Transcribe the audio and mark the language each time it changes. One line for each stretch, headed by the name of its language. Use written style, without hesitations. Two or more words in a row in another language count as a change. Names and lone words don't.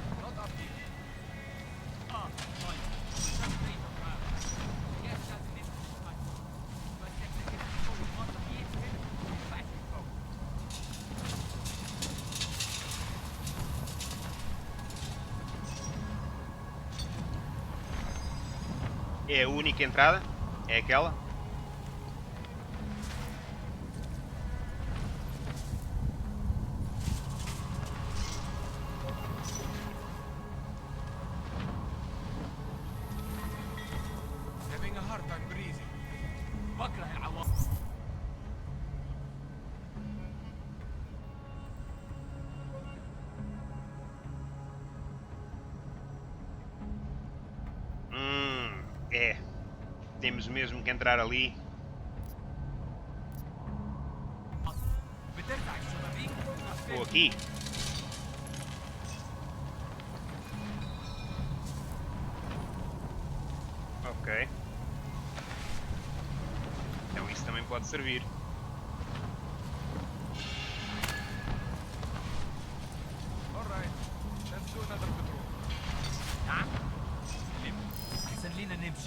Portuguese: É a única entrada? É aquela?
English: Having a hard time breathing.
Arabic: بكره العواصف.
Portuguese: É. Temos mesmo que entrar ali.
Arabic: بترفع الشبابيك
Portuguese: Ou aqui. Ok. Então isso também pode servir.
English: Alright, let's do another patrol.
Arabic: نعم احسن لينا نمشي.